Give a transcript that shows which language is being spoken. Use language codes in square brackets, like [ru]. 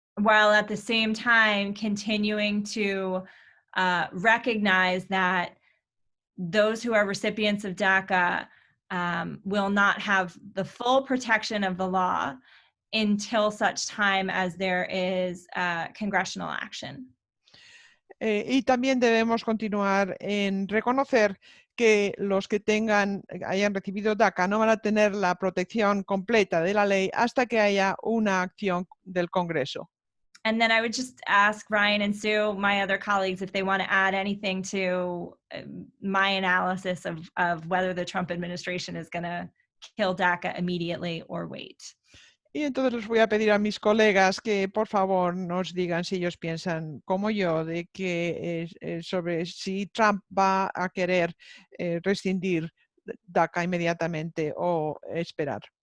[en] While at the same time continuing to recognize that those who are recipients of DACA will not have the full protection of the law until such time as there is congressional action. [es] Y también debemos continuar en reconocer que los que hayan recibido DACA no van a tener la protección completa de la ley hasta que haya una acción del Congreso. [en] And then I would just ask Ryan and Sue, my other colleagues, if they want to add anything to my analysis of whether the Trump administration is going to kill DACA immediately or wait. [es] Y entonces les voy a pedir a mis colegas que por favor nos digan si ellos piensan como yo de que sobre si Trump va a querer rescindir DACA inmediatamente o esperar.